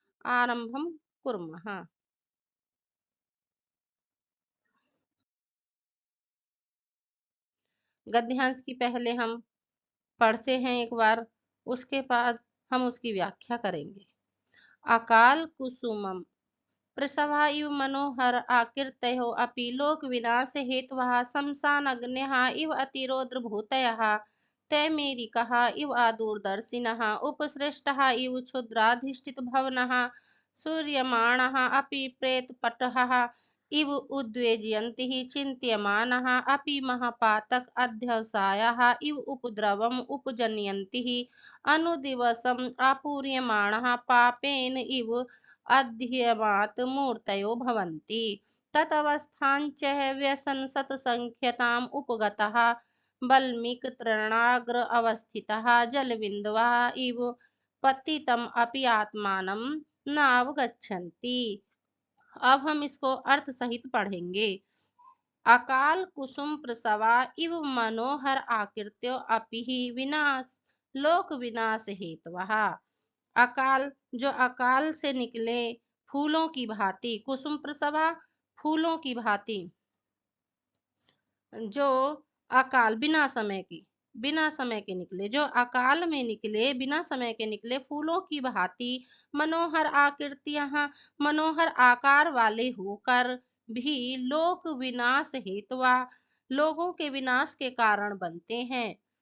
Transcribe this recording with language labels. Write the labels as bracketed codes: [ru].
[sa] आरंभम कुर्मः। [hi] गद्यांश की पहले हम पढ़ते हैं एक बार, उसके बाद हम उसकी व्याख्या करेंगे। [sa] अकाल कुसुमम प्रसवा इव मनोहर आकीर्तयो अपि लोक विनाश हेतवः शमशानग्न्यः इव अतिरौद्र भूतयः तैमेरिकः इव आदूरदर्शिनः उपसृष्टः इव क्षुद्राधिष्ठित भवनः सूर्यमाणः अपि प्रेतपटः इव उद्वेजयन्तिः चिन्त्यमानः अपि महापातक अध्यवसायः इव उपद्रवम् उपजनयन्तिः अनुदिवसम् आपूर्यमाणः पापेन इव अध्यमात् मूर्तयो भवन्ति तदवस्थाञ्च व्यसनसत्सङ्ख्यताम् उपगतः वल्मीकतृणाग्र अवस्थितः जलबिन्दवः इव पतितम् अपि आत्मानं नावगच्छन्ति। [hi] अब हम इसको अर्थ सहित पढ़ेंगे। [sa] अकाल कुसुम प्रसवा इव मनोहर आकृत्यो अपि विनाश लोक विनाश हेतवः। [hi] अकाल जो अकाल से निकले फूलों की भांति, कुसुम प्रसवा फूलों की भांति, जो अकाल बिना समय के निकले, जो अकाल में निकले बिना समय के निकले फूलों की भांति मनोहर आकृतियां मनोहर आकार वाले होकर भी लोक विनाश हेतुआ लोगों के विनाश के कारण बनते हैं।